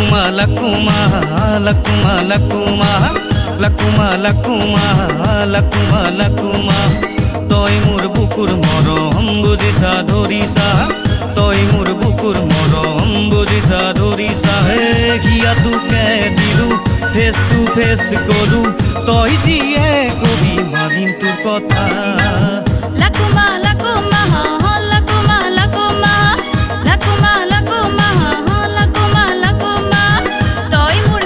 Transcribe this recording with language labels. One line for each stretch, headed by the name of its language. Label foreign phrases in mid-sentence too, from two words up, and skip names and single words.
Assamese: lakuma lakuma lakuma lakuma lakuma lakuma lakuma তই মোর বুকুর মরম বুঝিছা ধরিছা তই মোর বুকুর মরম বুঝিছা ধরিছা হে হিয়া তোকে দিলু
English: face to face
Assamese: গলু তই যিয়ে কবি মানিম তোর কথা লাকুমা লাকুমা লাকুমা লাকুমা লাকুমা লাকুমা লাকুমা লাকুমা তই মোর